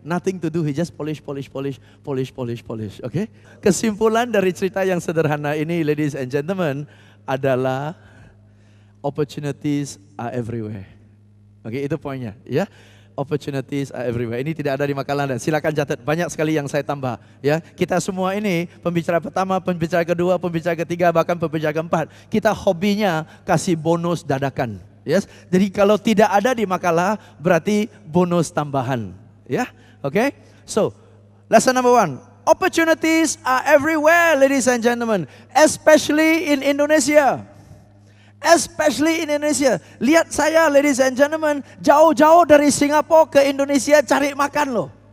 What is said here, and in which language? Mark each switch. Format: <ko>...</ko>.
<en>Nothing to do, he just polish.</en> <id>Okay? Kesimpulan dari cerita yang sederhana ini, ladies and gentlemen, adalah</id> <en>opportunities are everywhere.</en> <id>Oke, itu poinnya ya.</id> <en>Opportunities are everywhere.</en> <id>Ini tidak ada di makalah Anda. Silakan catat, banyak sekali yang saya tambah. Ya, kita semua ini pembicara pertama, pembicara kedua, pembicara ketiga, bahkan pembicara keempat. Kita hobinya kasih bonus dadakan. Yes. Jadi kalau tidak ada di makalah berarti bonus tambahan.</id> <en>Ya, oke. So, lesson number 1. Opportunities are everywhere, ladies and gentlemen, especially in Indonesia. Especially in Indonesia.</en> <id>Lihat saya, ladies and gentlemen, jauh-jauh dari Singapura ke Indonesia cari makan loh.</id>